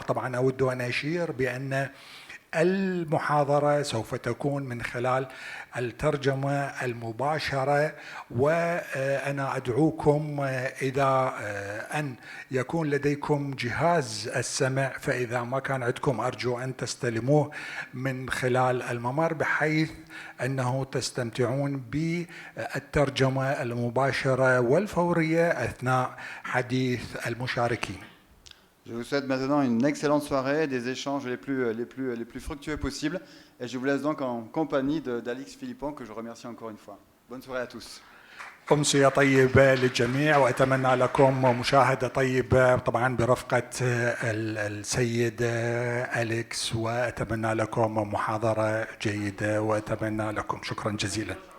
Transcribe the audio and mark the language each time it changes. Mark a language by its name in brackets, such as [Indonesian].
[Arabic] طبعا أود أن أشير بأن المحاضرة سوف تكون من خلال الترجمة المباشرة، وأنا أدعوكم إذا أن يكون لديكم جهاز السمع، فإذا ما كان عندكم أرجو أن تستلموه من خلال الممر بحيث أنه تستمتعون بالترجمة المباشرة والفورية أثناء حديث المشاركين. [French] Je vous souhaite maintenant une excellente soirée, des échanges les plus fructueux possibles. Et je vous laisse donc en compagnie d'Alix Philippon, que je remercie encore une fois. Bonne soirée à tous. [Arabic] أمسية طيبة للجميع، وأتمنى لكم مشاهدة طيبة طبعا برفقة السيد أليكس، وأتمنى لكم محاضرة جيدة، وأتمنى لكم شكرا جزيلا.